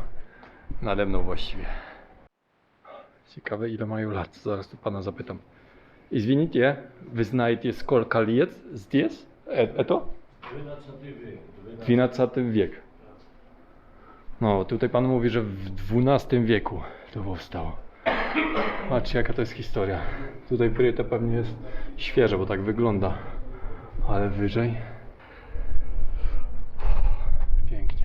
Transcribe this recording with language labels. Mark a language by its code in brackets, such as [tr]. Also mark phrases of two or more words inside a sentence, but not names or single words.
[pl] Nade mną właściwie. Ciekawe, ile mają lat. Zaraz tu pana zapytam. [ru] Извините, вы знаете, сколько лет здесь? Это? 12 wiek. [pl] No, tutaj pan mówi, że w XII wieku to powstało. Patrzcie, jaka to jest historia. Tutaj to pewnie jest świeże, bo tak wygląda. Ale wyżej. Pięknie.